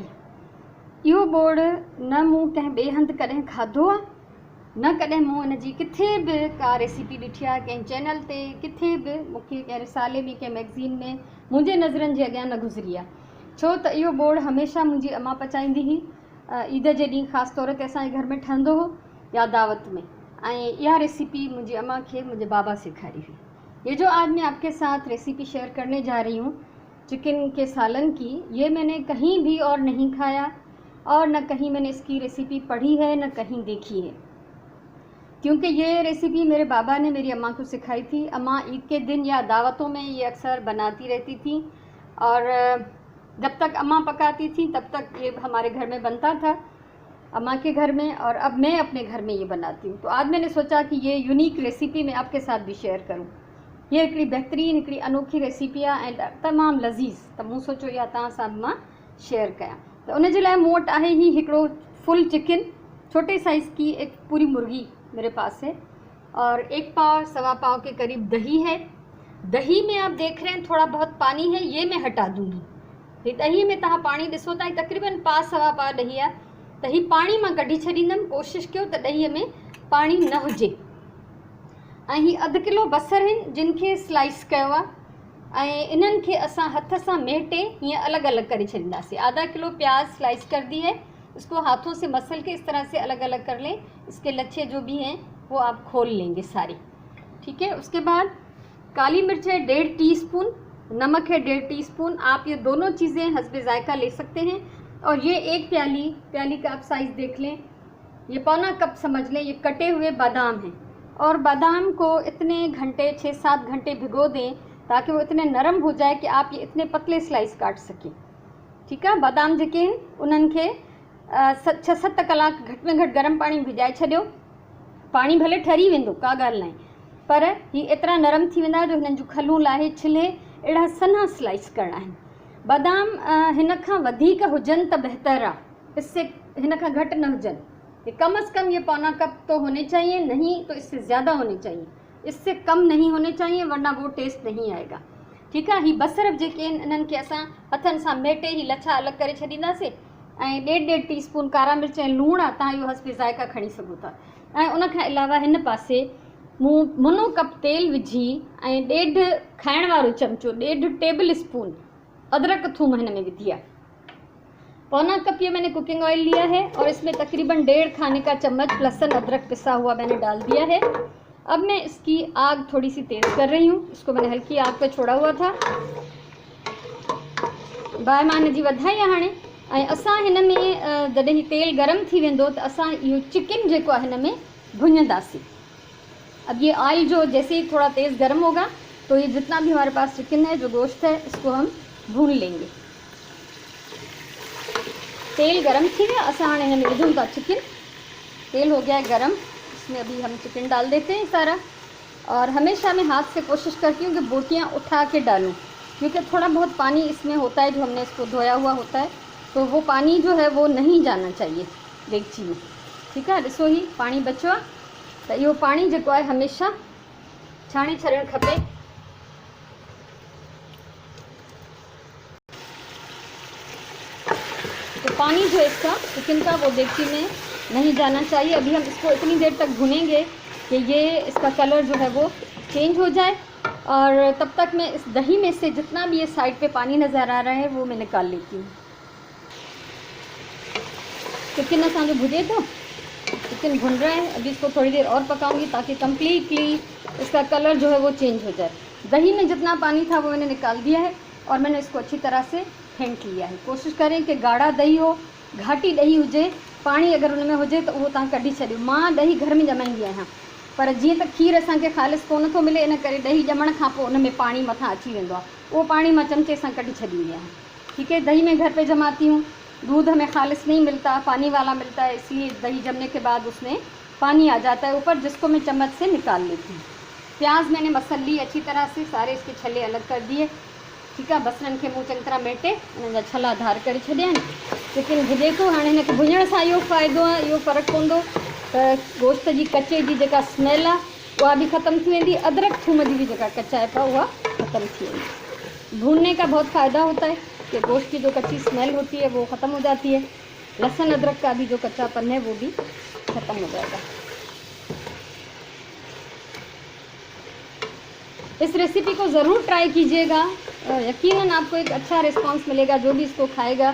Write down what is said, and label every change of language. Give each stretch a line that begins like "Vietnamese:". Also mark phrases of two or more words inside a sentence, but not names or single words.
Sindhi: इहो ॿोड़ न मूं कंहिं ॿिए हंधि कॾहिं खाधो आहे, न कॾहिं मूं इन जी किथे बि का रेसिपी ॾिठी आहे कंहिं चैनल ते, किथे बि मूंखे कंहिं रिसाले में कंहिं मैगज़ीन में मुंहिंजे नज़रनि जे अॻियां न गुज़री आहे। छो त इहो ॿोड़ हमेशह मुंहिंजी अम्मा पचाईंदी हुई। ईद जे ॾींहुं ख़ासि तौर ते असांजे घर में ठहंदो हो या दावत में।
Hindi: यह रेसिपी मुझे अम्मा के मुझे बाबा सिखाई हुई। ये जो आज मैं आपके साथ रेसिपी शेयर करने जा रही हूँ चिकन के सालन की, ये मैंने कहीं भी और नहीं खाया और न कहीं मैंने इसकी रेसिपी पढ़ी है न कहीं देखी है, क्योंकि ये रेसिपी मेरे बाबा ने मेरी अम्मा को सिखाई थी। अम्मा ईद के दिन या दावतों में ये अक्सर बनाती रहती थी और जब तक अम्मा पकाती थी तब तक ये हमारे घर में बनता था, अम्मा के घर में, और अब मैं अपने घर में ये बनाती हूँ। तो आज मैंने सोचा कि ये यूनिक रेसिपी मैं आपके साथ भी शेयर करूँ।
Sindhi: ये हिकिड़ी बहितरीन हिकिड़ी अनोखी रेसिपी आहे ऐं तमामु लज़ीज़, त मूं सोचो इहा तव्हां सां मां शेयर कयां। तो उन जे लाइ मूं वटि आहे ही हिकिड़ो फुल चिकन,
Hindi: छोटे साइज़ की एक पूरी मुर्गी मेरे पास है, और 1 पाव सवा पाव के करीब दही है। दही में आप देख रहे हैं थोड़ा बहुत पानी है, ये मैं हटा दूँगी।
Sindhi: दही में तव्हां पाणी ॾिसो था, तक़रीबन पाव सवा पाव दही आहे, त ही पाणी मां कढी छॾींदमि। कोशिशि कयो त ॾहीअ में पाणी न हुजे। ऐं ही 1/2 किलो बसर आहिनि जिन खे स्लाइस कयो आहे ऐं इन्हनि खे असां हथ सां मेटे हीअं अलॻि अलॻि करे छॾींदासीं।
Hindi: आधा किलो प्याज स्लाइस कर दी है, इसको हाथों से मसल के इस तरह से अलग अलग कर लें। इसके लच्छे जो भी हैं वो आप खोल लेंगे सारे, ठीक है। उसके बाद काली मिर्च है 1.5 टीस्पून, नमक है 1.5 टीस्पून। आप ये दोनों चीज़ें हस्बे जायका ले सकते हैं। और ये 1 प्याली का आप साइज़ देख लें, ये पौना कप समझ लें, ये कटे हुए बादाम हैं। और बादाम को इतने घंटे 6-7 घंटे भिगो दें ताकि वो इतने नरम हो जाए कि आप ये इतने पतले स्लाइस काट सकें, ठीक है।
Sindhi: बादाम जेके आहिनि उन्हनि खे 6-7 कलाक घटि में घटि गर्म पाणी में भिजाए छॾियो। पाणी भले ठरी वेंदो, का ॻाल्हि न आहे, पर ही एतिरा नरम थी वेंदा जो हिननि जूं खलूं लाहे छिले अहिड़ा सन्हा स्लाइस करणा आहिनि। बादाम हिन खां वधीक हुजनि त बहितर आहे, इससे हिन खां घटि न हुजनि।
Hindi: कम अज़ कम ये पौना कप तो होने चाहिए, नहीं तो इससे ज़्यादा होने चाहिए, इससे कम नहीं होने चाहिए वरना वो टेस्ट नहीं आएगा, ठीक है।
Sindhi: ही बसर जेके आहिनि इन्हनि खे असां हथनि सां मेटे ही लच्छा अलॻि करे छॾींदासीं। ऐं 1.5 टीस्पून कारा मिर्च ऐं लूणु आहे, तव्हां इहो हस्बे ज़ाइका खणी सघो था। ऐं उन खां अलावा हिन पासे मूं मुनो कप तेल विझी ऐं 1.5 खाइण वारो चमचो, 1.5 टेबल स्पून अदरक थूम हिन में विधी है।
Hindi: पौना कप ये मैंने कुकिंग ऑयल लिया है और इसमें तकरीबन 1.5 खाने का चम्मच लहसुन अदरक पिसा हुआ मैंने डाल दिया है। अब मैं इसकी आग थोड़ी सी तेज़ कर रही हूँ, इसको मैंने हल्की आग पे छोड़ा हुआ था।
Sindhi: बाहि मां हिन जी वधाई आहे हाणे। ऐं असां हिन में जॾहिं ही तेल गरम थी वेंदो त असां इहो चिकन जेको आहे हिन में भुञंदासीं।
Hindi: अब ये ऑयल जो जैसे ही थोड़ा तेज़ गर्म होगा तो ये जितना भी हमारे पास चिकन है, जो गोश्त है, इसको हम भून लेंगे।
Sindhi: तेल गरम थी गया, असां हाणे हिन में विझूं था चिकन।
Hindi: तेल हो गया है गरम, इसमें अभी हम चिकन डाल देते हैं सारा। और हमेशा मैं हाथ से कोशिश करती हूँ कि बोटियाँ उठा के डालूँ, क्योंकि थोड़ा बहुत पानी इसमें होता है जो हमने इसको धोया हुआ होता है, तो वो पानी जो है वो नहीं जाना चाहिए देगची में, ठीक है।
Sindhi: ॾिसो ही पानी बचो आहे, त इहो पानी जेको आहे हमेशा छाणे छॾणु खपे।
Hindi: तो पानी जो इसका चिकन का वो देगची में नहीं जाना चाहिए। अभी हम इसको इतनी देर तक भुनेंगे कि ये इसका कलर जो है वो चेंज हो जाए, और तब तक मैं इस दही में से जितना भी ये साइड पे पानी नज़र आ रहा है वो मैं निकाल लेती हूँ।
Sindhi: चिकन असांजो भुजे तो,
Hindi: चिकन भुन रहा है। अभी इसको थोड़ी देर और पकाऊंगी ताकि कम्प्लीटली इसका कलर जो है वो चेंज हो जाए। दही में जितना पानी था वो मैंने निकाल दिया है और मैंने इसको अच्छी तरह से फेंट लिया है। कोशिश करें कि गाढ़ा दही हो,
Sindhi: घाटी दही हुजे,
Hindi: पानी अगर उनमें हुजे तो वो
Sindhi: तव्हां कढी छॾियो। मां दही घर में ॼमाईंदी आहियां, पर जीअं त खीर असांखे ख़ालिस कोन थो मिले, इन करे दही ॼमण खां पोइ उन में पानी मथां अची वेंदो आहे, उहो पाणी मां चमचे सां कढी छॾींदी आहियां,
Hindi: ठीक है। दही में घर पे जमाती हूँ, दूध हमें ख़ालिस नहीं मिलता, पानी वाला मिलता है, इसलिए दही जमने के बाद उसमें पानी आ जाता है ऊपर, जिसको मैं चम्मच से निकाल लेती हूँ। प्याज मैंने मसल ली अच्छी तरह से, सारे इसके छले अलग कर दिए, ठीक है।
Sindhi: बसरनि खे मूं चङी तरह मेटे उन्हनि जा छला धार करे छॾिया आहिनि। चिकन भुजे थो, हाणे हिनखे भुञण सां इहो फ़ाइदो आहे, इहो फ़र्क़ु पवंदो त गोश्त जी कचे जी जेका स्मेल आहे उहा बि ख़त्म थी वेंदी। अदरक थूम जी भी जेका कचाइप आहे उहा ख़त्म थी वेंदी।
Hindi: भूनने का बहुत फ़ायदा होता है कि गोश्त की जो कच्ची स्मेल होती है वो ख़त्म हो जाती है। लहसुन अदरक का भी जो कच्चापन है वो भी ख़त्म हो जाएगा। इस रेसिपी को ज़रूर ट्राई कीजिएगा, यकीनन आपको एक अच्छा रिस्पांस मिलेगा जो भी इसको खाएगा।